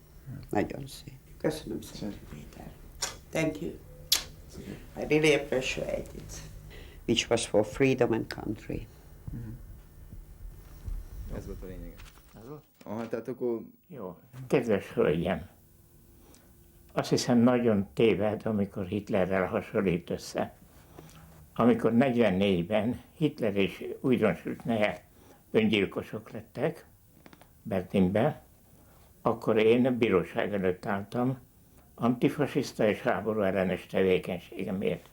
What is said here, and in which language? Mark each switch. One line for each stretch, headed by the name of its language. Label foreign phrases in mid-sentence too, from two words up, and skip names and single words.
Hungarian: Nagyon szép. Köszönöm szépen, Péter.
English: Thank you. I really appreciate it. Which was for freedom and country.
Hungarian: Ez volt a lényeg. Aha, tehát akkor... Jó. Kedves hölgyem, azt hiszem nagyon téved, amikor Hitlerrel hasonlít össze. Amikor 44-ben Hitler és újdonsült öngyilkosok lettek Berlinben, akkor én bíróság előtt álltam antifasiszta és háború ellenes tevékenységemért.